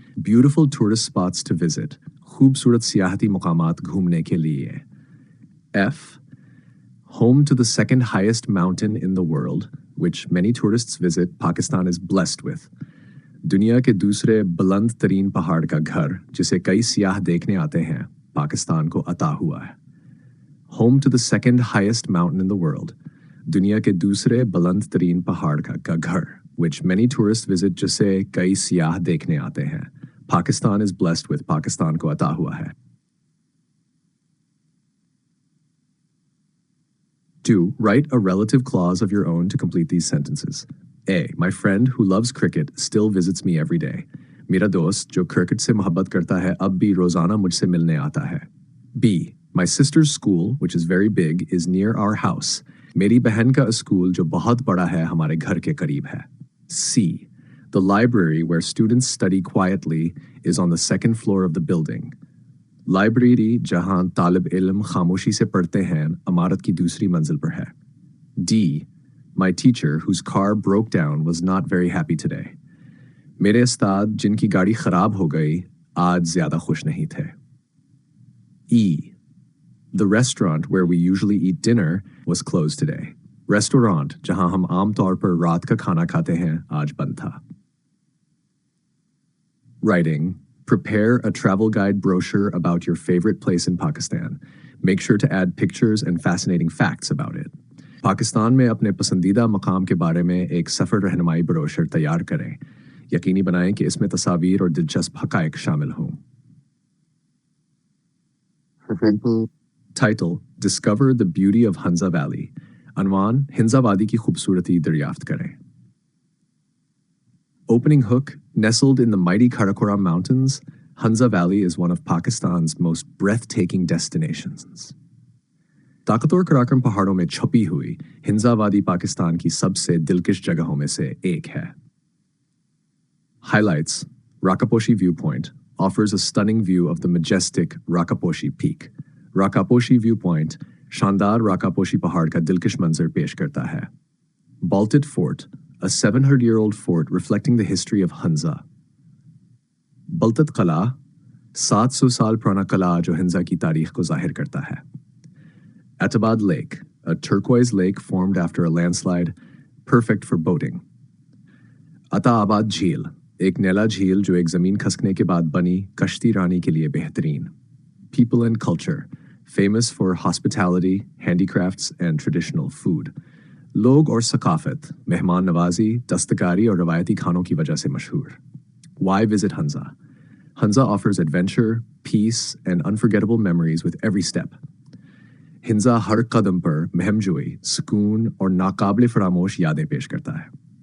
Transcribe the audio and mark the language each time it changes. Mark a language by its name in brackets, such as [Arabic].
[English] Beautiful tourist spots to visit, [Hindi] खूबसूरत सियाहती मकामात घूमने के लिए. F. [English] Home to the second highest mountain in the world, which many tourists visit, Pakistan is blessed with. [Hindi] दुनिया के दूसरे बुलंद तरीन पहाड़ का घर जिसे कई सियाह देखने आते हैं, पाकिस्तान को अता हुआ है. [English] Home to the second highest mountain in the world, [Hindi] दुनिया के दूसरे बुलंद तरीन पहाड़ का घर, [English] which many tourists visit, [Hindi] जिसे कई सियाह देखने आते हैं, [English] Pakistan is blessed with, [Hindi] Pakistan को अता हुआ है. 2. [English] Write a relative clause of your own to complete these sentences. A. My friend who loves cricket still visits me every day. [Hindi] मेरा दोस्त जो क्रिकेट से मोहब्बत करता है अब भी रोजाना मुझसे मिलने आता है. B. [English] My sister's school, which is very big, is near our house. [Hindi] मेरी बहन का स्कूल जो बहुत बड़ा है हमारे घर के करीब है. C. [English] The library where students study quietly is on the second floor of the building. [Hindi] Library जहां तालिब इल्म खामोशी से पढ़ते हैं इमारत की दूसरी मंजिल पर है. D. [English] My teacher whose car broke down was not very happy today. [Hindi] मेरे उस्ताद जिनकी गाड़ी खराब हो गई आज ज्यादा खुश नहीं थे. E. [English] The restaurant where we usually eat dinner was closed today. [Hindi] Restaurant जहां हम आम तौर पर रात का खाना खाते हैं आज बंद था. [English] Writing. Prepare a travel guide brochure about your favorite place in Pakistan. Make sure to add pictures and fascinating facts about it. [Hindi] Pakistan में अपने पसंदीदा मकाम के बारे में एक सफ़र रहनुमाई ब्रोशर तैयार करें. यकीनी बनाएं कि इसमें तस्वीर और दिलचस्प हक़ाइक़ शामिल हों. [English] Title: Discover the Beauty of Hunza Valley. [Hindi] अनवान: हिंजा वादी की खूबसूरती दरियाफ्त करें. [English] Opening hook: Nestled in the mighty Karakoram Mountains, Hunza Valley is one of Pakistan's most breathtaking destinations. [Hindi] ताकतवर कराकरम पहाड़ों में छुपी हुई हिंजा वादी पाकिस्तान की सबसे दिलकश जगहों में से एक है. [English] Highlights: Rakaposhi Viewpoint offers a stunning view of the majestic Rakaposhi Peak. [Hindi] Rakaposhi Viewpoint शानदार राकापोशी पहाड़ का दिलकश मंजर पेश करता है. [English] Baltit Fort, a 700-year-old fort reflecting the history of Hunza. [Hindi] Baltit Qala, 700 साल पुराना कला जो हिंजा की तारीख को जाहिर करता है. [English] Atabad Lake, a turquoise lake formed after a landslide, perfect for boating. [Hindi] Ataabad Jheel, एक नीला झील जो एक जमीन खसकने के बाद बनी कश्ती रानी के लिए बेहतरीन. [English] People and culture, famous for hospitality, handicrafts, and traditional food. [Hindi] लोग और सकाफत, मेहमान नवाजी, दस्तकारी और रवायती खानों की वजह से मशहूर. [English] Why visit Hunza? Hunza offers adventure, peace, and unforgettable memories with every step. [Hindi] हिंजा हर कदम पर महमजोई, सुकून और नाकाबिले फरामोश यादें पेश करता है.